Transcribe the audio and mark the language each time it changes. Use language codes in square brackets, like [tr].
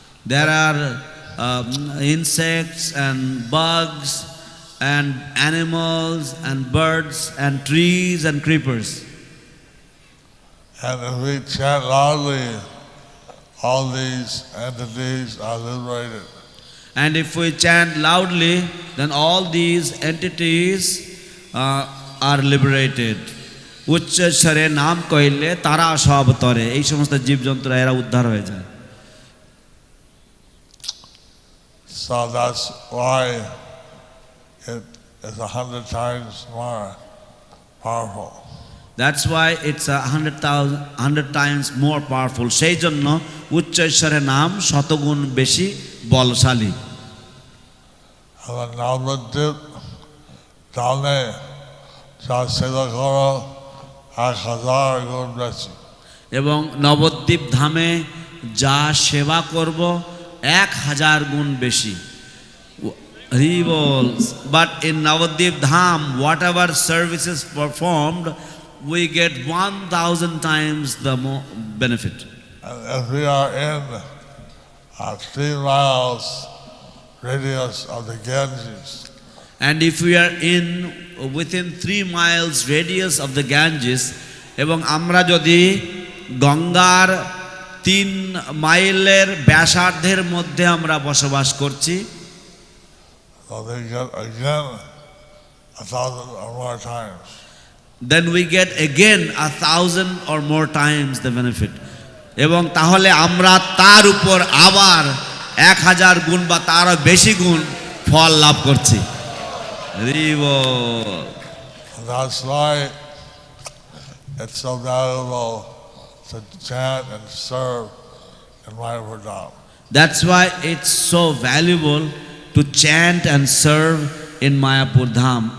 [en] There are insects and bugs and animals and birds and trees and creepers. And if we chant loudly, all these entities are liberated. And if we chant loudly, then all these entities are liberated. [bn] উচ্চস্বরে নাম কইলে তারা সব তরে, এই সমস্ত জীবজন্তুরা এরা উদ্ধার হয়ে যায়। [en] So that's why it is 100 times more powerful. That's why it's 100 times more powerful. [bn] সেই জন্য উচ্চস্বরে নাম শতগুণ বেশি বলশালী। আমার নবদ্বীপ ধামে যা সেবা করো 1000 গুণ বেশি। এবং নবদ্বীপ ধামে যা সেবা করব 1000 গুণ বেশি। [en] But in Navadvip Dham, whatever services performed, we get 1000 times the more benefit. And if we are in 3 miles radius of the Ganges, and if we are within 3 miles radius of the Ganges, [bn] এবং আমরা যদি গঙ্গার 3 মাইলের ব্যাসার্ধের মধ্যে আমরা বসবাস করছি, [en] so they get again 1000 or more times. then we get again 1000 or more times the benefit. [bn] এবং তাহলে আমরা তার উপর আবার 1000 গুণ বা তারও বেশি গুণ ফল লাভ করছি। [en] That's why it's so valuable to chant and serve in Mayapur Dham. That's why it's so valuable to chant and serve in Mayapur Dham.